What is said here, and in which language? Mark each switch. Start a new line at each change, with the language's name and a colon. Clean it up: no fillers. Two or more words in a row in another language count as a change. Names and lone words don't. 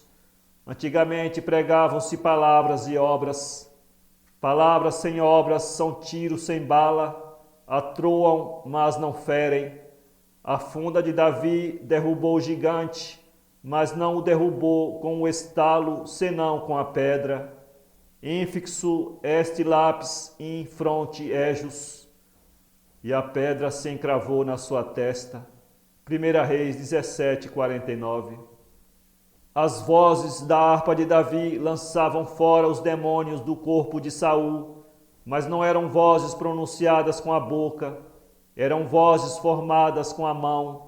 Portuguese: Antigamente pregavam-se palavras e obras. Palavras sem obras são tiros sem bala, atroam, mas não ferem. A funda de Davi derrubou o gigante, mas não o derrubou com o estalo, senão com a pedra.
Latin: Infixo est lapis in fronte ejus.
Portuguese: E a pedra se encravou na sua testa. 1 Reis 17:49. As vozes da harpa de Davi lançavam fora os demônios do corpo de Saul, mas não eram vozes pronunciadas com a boca, eram vozes formadas com a mão.